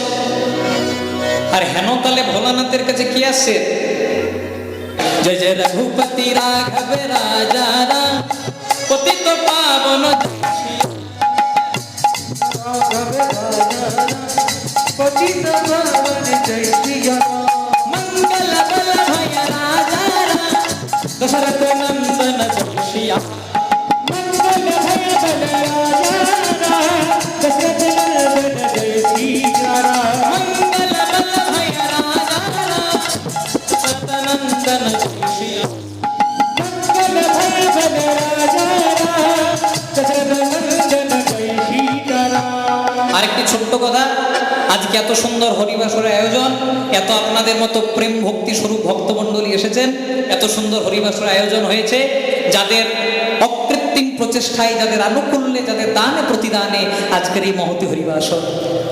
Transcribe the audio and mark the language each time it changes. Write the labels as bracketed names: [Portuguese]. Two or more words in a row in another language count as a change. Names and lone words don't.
[Bangla] আর হেনকালে ভোলানাথের কাছে কি আসছে, [Hindi] जय जय रघुपति राघव राजा राम पतित पावन पतित पावन जय श्री राम, मंगल बल भय राजा राम दशरथ नंदन जय श्री राम। मंगल भय बल राजा राम, दशरथ नंदन जय श्री राम, मंगल बल भय राजा राम दशरथ नंदन जय श्री राम। मंगल भय बल राजा राम, दशरथ नंदन जय श्री राम। [Bangla] আরেকটি ছোট্ট কথা, আজকে এত সুন্দর হরিবাসরের আয়োজন, এত আপনাদের মতো প্রেম ভক্তি স্বরূপ ভক্তমণ্ডলী এসেছেন, এত সুন্দর হরিবাসরের আয়োজন হয়েছে, যাদের অকৃত্রিম প্রচেষ্টায়, যাদের আনুকূল্যে, যাদের দানে প্রতিদানে আজকের এই মহতি হরিবাসর।